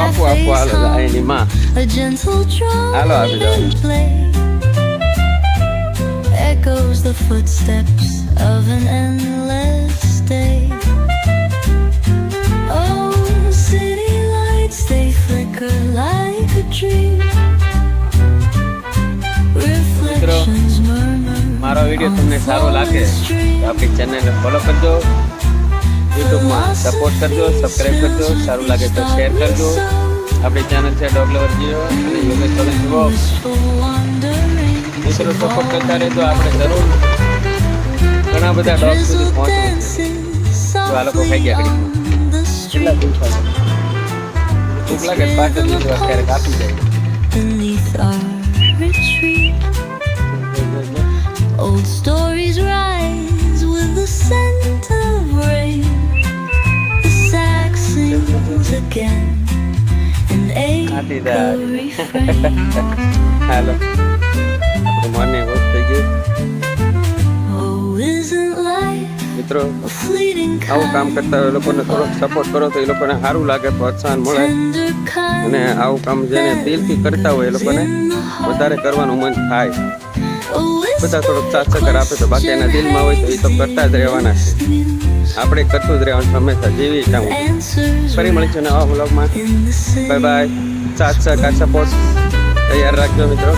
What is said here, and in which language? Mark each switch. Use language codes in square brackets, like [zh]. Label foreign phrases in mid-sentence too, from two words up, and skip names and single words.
[en] gentle drum and play echoes the footsteps of an endless day. Oh, city lights, they flicker like a dream. Reflections murmur [gu] મારો વિડીયો તમને સારો લાગે તો આપણી ચેનલને ફોલો કરજો, યુટ્યુબમાં સપોર્ટ કરજો, સબસ્ક્રાઈબ કરજો, સારું લાગે તો શેર કરજો. આપણી ચેનલ છે ડોગ લવર જીઓ અને યોગેશ સોલંકી વ્લોગ. મિત્રો સપોર્ટ કરતા રહેજો. આપણે જરૂર ઘણા બધા ડોગ સુધી પહોંચવું છે. તો આ લોકો ખાઈ ગયા ઘડી કેટલા દૂર ભૂખ લાગે પાછળ દીધું ક્યારેક આપી જાય. [en] beneath our retreat. Old stories rise with the scent of rain. The sax sings again, an echo refrain. [gu] હાલો આપણે [en] morning walk [gu] થઈ ગયું. [en] Oh, isn't life [gu] મિત્રો [en] a fleeting [gu] આવું કામ કરતા હોય એ લોકોને થોડોક સપોર્ટ કરો તો એ લોકોને સારું લાગે, પ્રોત્સાહન મળે. [en] tender kind [gu] અને આવું કામ જેને દિલથી કરતા હોય એ લોકોને વધારે કરવાનું મન થાય. બધા થોડોક સાથ સહકાર આપે તો બાકી એના દિલમાં હોય તો એ તો કરતા જ રહેવાના છે. આપણે કરતું જ રહેવાનું હંમેશા, જેવી જાઉં. ફરી મળીશું નવા વ્લોગમાં. [en] bye bye. [gu] સાથ સહકાર સપોર્ટ તૈયાર રાખજો મિત્રો.